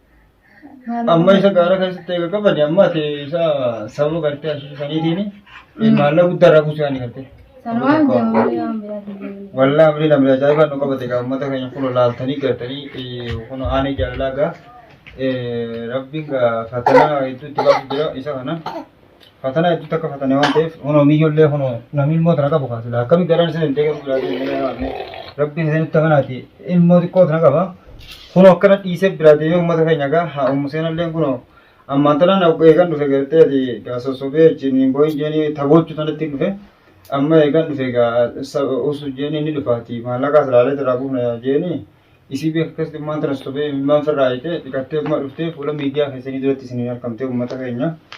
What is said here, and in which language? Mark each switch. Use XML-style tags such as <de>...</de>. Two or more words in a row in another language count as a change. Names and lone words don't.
<om>Amma isa gaara keessatti eega qabani amma ati isa sababa gartee ashii saniitiin maallaqa guddaarraa buusuu yaani gartee. Sanumaan jaamanii waan biraati. Wallah amri namni ajaa'ibaa nu qabate gaa uummata keenya kun laaltanii gartanii kun aanee jaalalaa gaa rabbiin gaa fatanaa hedduutti baatu jira isa kana. Fatanaa hedduutti akka fatane waan ta'eef hono miyyollee hono namni ilmoo tana qabu kaasila akkamii garaan isa hin deegamu jiraate rabbiin isinitti amanaati ilmoo xiqqoo tana qaba. Kun akkana dhiisee biraa deemee uummata keenya gaa haa uummuseenallee kun ammaan tanaan eegan dhufe gartee ati gaa sossobee wajjin boo'in jeenii taphoochuu sanatti dhufe amma eegan dhufe gaa usu jeenii ni dhufaati maallaqaas laalee irraa buufna jeenii isii beeka akkasitti immaan tana sossobee immaan firraa ayitee dhiqattee umma dhuftee fuula miidiyaa keessanii duratti isiniin argamtee uummata keenya.</om>